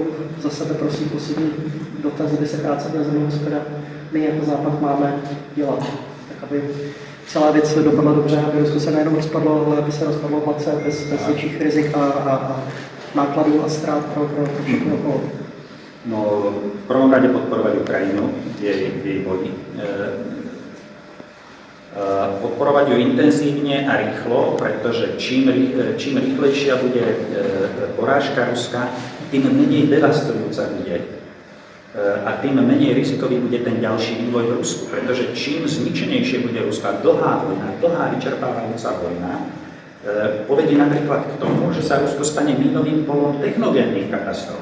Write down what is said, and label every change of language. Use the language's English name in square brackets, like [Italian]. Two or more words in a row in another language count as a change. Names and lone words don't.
[Czech] Za sebe prosím poslední dotaz, kdy se krátce měl země, co teda my jako Západ máme dělat, tak aby celá věc dopadla dobře, aby Rusko se nejenom rozpadlo, ale aby se rozpadlo hladce bez větších rizik a nákladů a ztrát pro všechno okolo. No, [Slovak] v prvom rade podporovať Ukrajinu v jej boji. Podporovať ju intenzívne a rýchlo, pretože čím rýchlejšia bude porážka Ruska, tým menej devastujúca bude a tým menej rizikový bude ten ďalší vývoj v Rusku, pretože čím zničenejšie bude Ruská dlhá vojna, dlhá vyčerpávajúca vojna, povedie napríklad k tomu, že sa Rusko stane mínovým polom technogénnych katastrof.